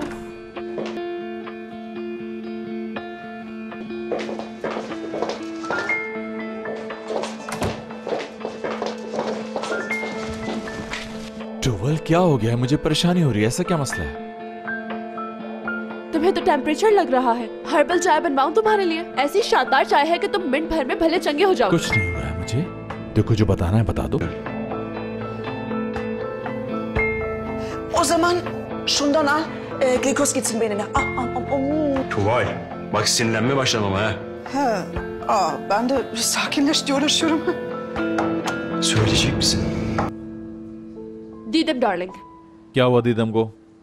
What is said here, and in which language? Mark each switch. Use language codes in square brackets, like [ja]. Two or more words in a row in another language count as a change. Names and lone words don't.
[hi] टोवल क्या हो गया है? मुझे परेशानी हो रही है, ऐसा क्या मसला है? तुम्हें तो टेम्परेचर लग रहा है। हर्बल चाय बनवाऊं तुम्हारे लिए? ऐसी शानदार चाय है कि तुम मिनट भर में भले चंगे हो जाओगे। कुछ नहीं हो रहा है मुझे। देखो जो बताना है बता दो। [tr] O zaman şundan al, glikoz gitsin beynine. Tuval, bak sinirlenmeye başlamam ha. He, ben de sakinleş diye uğraşıyorum. Söyleyecek misin? [hi] दीदम डार्लिंग, क्या हुआ दीदम को?